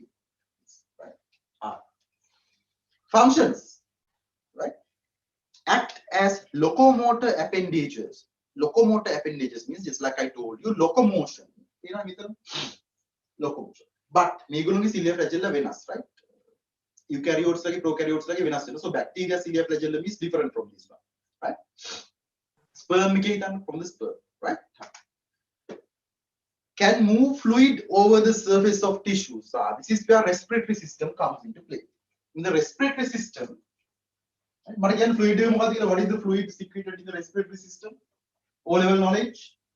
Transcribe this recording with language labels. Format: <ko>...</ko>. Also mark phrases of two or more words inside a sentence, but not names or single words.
<en>Right? Functions, right? Act as locomotor appendages. Locomotor appendages means just like I told you, locomotion. Locomotion. But මේගොල්ලෝගේ cilia flagella වෙනස්, right?</en> <si>Eukaryotes ලගේ prokaryotes ලගේ වෙනස් වෙනවා.</si> <en>So bacteria cilia flagellum is different from this one, right? Sperm</en> <si>එකේ හිතන්න</si> <en>from the sperm, right? Can move fluid over the surface of tissues. This is where respiratory system comes into play. In the respiratory system, what is the fluid secreted in the respiratory system? O-level knowledge.</en>